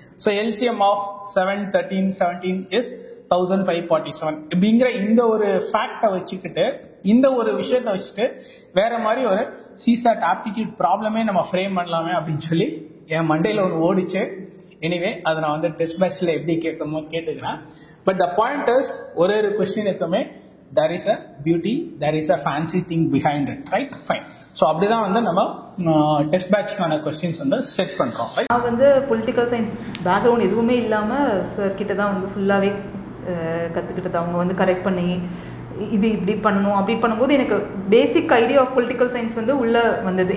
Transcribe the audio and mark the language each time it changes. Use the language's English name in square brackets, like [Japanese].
[Tamil] So [English] LCM of 7, 13, 17 is 1547 [Tamil] அப்படிங்கிற இந்த ஒரு ஃபேக்டை வச்சுக்கிட்டு, இந்த ஒரு விஷயத்தை வச்சுட்டு வேற மாதிரி ஒரு சிசாட் ஆப்டிடியூட் ப்ராப்ளமே நம்ம ஃப்ரேம் பண்ணலாமே அப்படின்னு சொல்லி என் மண்டேல ஒன்று ஓடிச்சு. எனிவே அதை நான் வந்து டெஸ்ட் பேட்ச்ல எப்படி கேட்கணுமோ கேட்டுக்கிறேன். [English] but the point is [Tamil] ஒரு கொஸ்டினுக்குமே [English] there is a beauty, there is a fancy thing behind it, right? Fine. [Tamil] So அப்படிதான் வந்து நம்ம டெஸ்ட் பேட்ச்க்கான क्वेश्चंस வந்து செட் பண்றோம். நான் வந்து பொலிட்டிக்கல் சயின்ஸ் பேக்ரவுண்ட் எதுவுமே இல்லாம சார் கிட்ட தான் வந்து ஃபுல்லாவே கத்துக்கிட்டது. அவங்க வந்து கரெக்ட் பண்ணி இது இப்படி பண்ணணும் அப்படி பண்ணும்போது எனக்கு basic idea of political science வந்து உள்ள வந்தது.